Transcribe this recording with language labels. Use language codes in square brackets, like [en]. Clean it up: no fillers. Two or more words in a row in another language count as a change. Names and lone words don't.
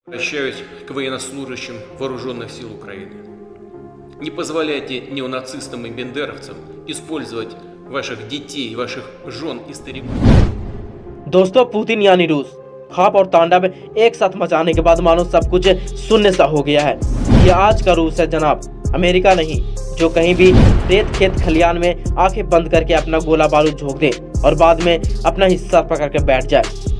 [ru] Обращаюсь к военнослужащим вооруженных сил Украины. Не позволяйте неонацистам и бендеровцам использовать ваших детей, ваших жен и стариков. [hi] दोस्तों, पुतिन यानी रूस खाप और तांडव एक साथ मचाने के बाद मानो सब कुछ शून्य सा हो गया है। ये आज का रूस है जनाब, अमेरिका नहीं, जो कहीं भी रेत खेत खलियान में आंखें बंद करके अपना गोला बारूद झोंक दे और बाद में अपना हिस्सा पकड़ के बैठ जाए।